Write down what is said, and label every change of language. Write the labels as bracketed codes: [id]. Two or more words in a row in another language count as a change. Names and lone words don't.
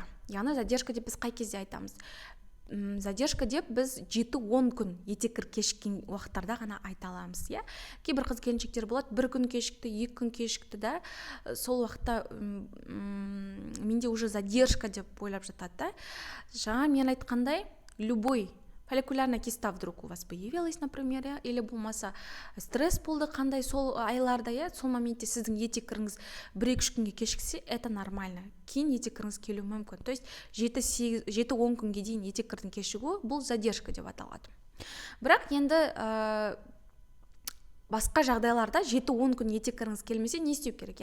[kk] Яғни задержка деп біз қай кезде айтамыз? Задержка деп біз 7-10 күн етеккір кешіккен уақыттарда ғана айта аламыз. Кейбір қыз-келіншектер болады, 1 күн кешікті, 2 күн кешікті да, сол уақытта менде [ru] уже задержка [kk] деп ойлап жатады. Жаңа мен айтқандай, [ru] любой фолликулярная киста вдруг у вас появилась, например, [kk] или болмаса стресс болды қандай сол айларда, сол моментте сіздің етеккіріңіз 1-2 күнге кешіксе, [ru] это нормально. [kk] Кейін етеккіріңіз келуі мүмкін. [ru] То есть [kk] 7-10 күнге дейін етеккірдің кешігуі бұл задержка деп аталады. Бірақ енді басқа жағдайларда 7-10 күн етеккіріңіз келмесе не істеу керек?